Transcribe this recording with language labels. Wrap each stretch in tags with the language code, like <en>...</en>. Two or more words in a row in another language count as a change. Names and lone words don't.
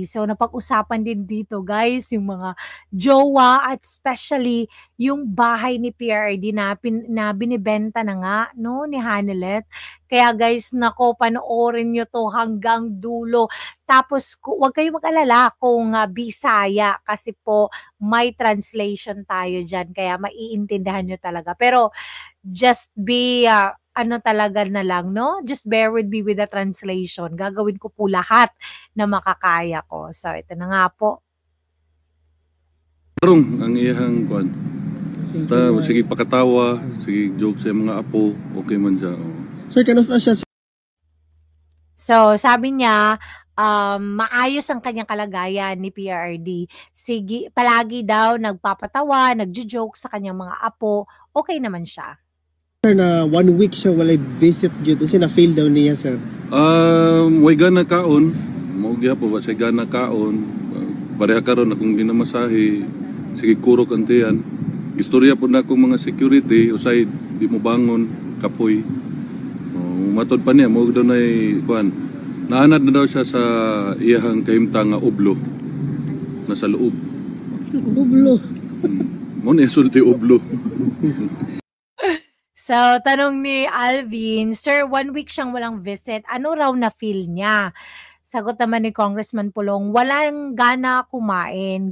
<tl>So napag-usapan din dito guys yung mga jowa at especially yung bahay ni PRRD na binibenta na nga no ni Hanelet. Kaya guys, nako panoorin nyo to hanggang dulo. Tapos huwag kayong mag-alala kung Bisaya kasi po may translation tayo diyan kaya maiintindihan nyo talaga. Pero</tl> <en>just be</en> <tl>ano talaga na lang, no?</tl> <en>Just bear with me with the translation.</en> <tl>Gagawin ko po lahat na makakaya ko. So, ito na nga po.</tl> <ceb>Tarong ang iyang kwan. Sige pakatawa, sige joke sa mga apo, okay man siya. Sir, kanusta siya?</ceb> <tl>So, sabi niya, maayos ang kanyang kalagayan ni PRRD. Sige, palagi daw nagpapatawa, nagjo-joke sa kanyang mga apo. Okay naman siya.</tl> <ceb>Sir, na 1 week siya walay visit gyud unsa na feel daw niya, sir? Way gana kaon, mao gyapon ba siya gana kaon. Pareha karon akong ginamasahe, sige kurok antiyan. Istorya po na akong mga security, usay di mo bangon, kapoy. Matod pa niya, mo daw na kuan. Naanad na daw siya sa iyahang kahimtang nga ublo.</ceb> <tl>Nasa loob.</tl> <ceb>Ublo. Mo na isulti ublo.</ceb> <tl>So, tanong ni Alvin, Sir, 1 week siyang walang visit. Ano raw na feel niya? Sagot naman ni Congressman Pulong, walang gana kumain.</tl>